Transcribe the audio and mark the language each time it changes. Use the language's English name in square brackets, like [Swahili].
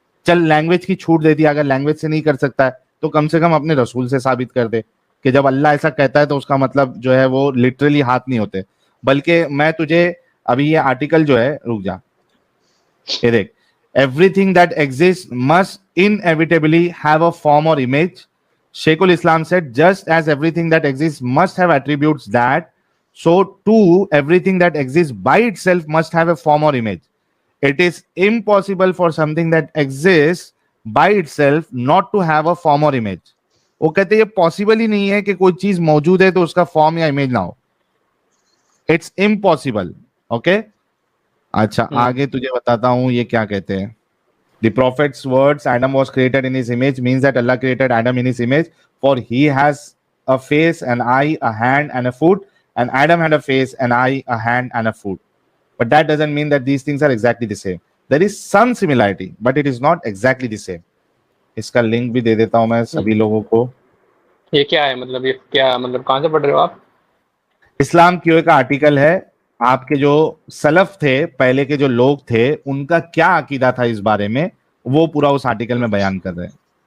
[Hindi] चल लैंग्वेज की छूट दे दी, अगर लैंग्वेज से नहीं कर सकता है तो कम से कम अपने रसूल से साबित कर दे कि जब अल्लाह ऐसा कहता है तो उसका मतलब जो है वो लिटरली हाथ नहीं होते। बल्कि मैं तुझे अभी ये आर्टिकल जो है, रुक जा, ये देख, [English] Everything that exist must inevitably have a form or image. Sheikhul Islam said, just as everything that exists must have attributes that, so too everything that exists by itself must have a form or image. It is impossible for something that exists by itself not to have a form or image. [Hindi] वो कहते हैं ये possible ही नहीं है कि कोई चीज मौजूद है तो उसका फॉर्म या इमेज ना हो। [English] It's impossible. [Hindi] ओके, अच्छा आगे तुझे बताता हूं ये क्या कहते हैं। [English] The prophet's words, Adam was created in his image, means that Allah created Adam in his image, for he has a face, an eye, a hand, and a foot, and Adam had a face, an eye, a hand, and a foot. But that doesn't mean that these things are exactly the same. There is some similarity, but it is not exactly the same. [Hindi] इसका link भी दे देता हूं मैं सभी लोगों को। ये क्या है मतलब, ये क्या मतलब, कहाँ से पढ़ रहे हो आप? इस्लाम क्यों का आर्टिकल है, आपके जो सलफ थे, पहले के जो लोग थे, उनका क्या अकीदा था इस बारे में, वो पूरा उस आर्टिकल में बयान कर रहे हैं।